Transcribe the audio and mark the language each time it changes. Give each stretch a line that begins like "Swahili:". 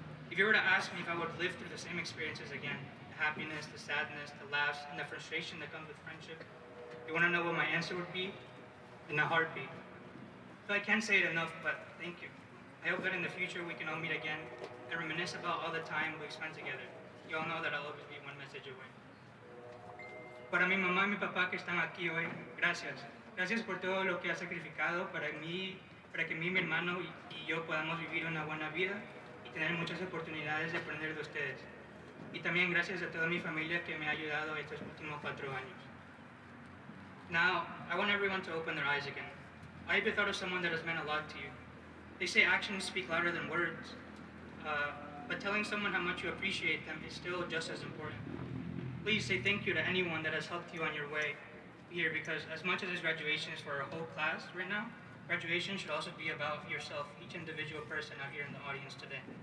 English: If you were to ask me if I would live through the same experiences again, the happiness, the sadness, the laughs, and the frustration that comes with friendship, you want to know what my answer would be? In a heartbeat. So I can't say it enough, but thank you. I hope that in the future we can all meet again and reminisce about all the time we've spent together. You all know that I'll always be one message away.
Spanish: Para mi mamá y mi papá que están aquí hoy, gracias. Gracias por todo lo que has sacrificado para mí, para que mi hermano y yo podamos vivir una buena vida y tener muchas oportunidades de aprender de ustedes. Y también gracias a toda mi familia que me ha ayudado estos últimos 4 años.
English: Now, I want everyone to open their eyes again. I even thought of someone that has meant a lot to you. They say actions speak louder than words, but telling someone how much you appreciate them is still just as important. Please say thank you to anyone that has helped you on your way here, because as much as this graduation is for a whole class right now, graduation should also be about yourself, each individual person out here in the audience today.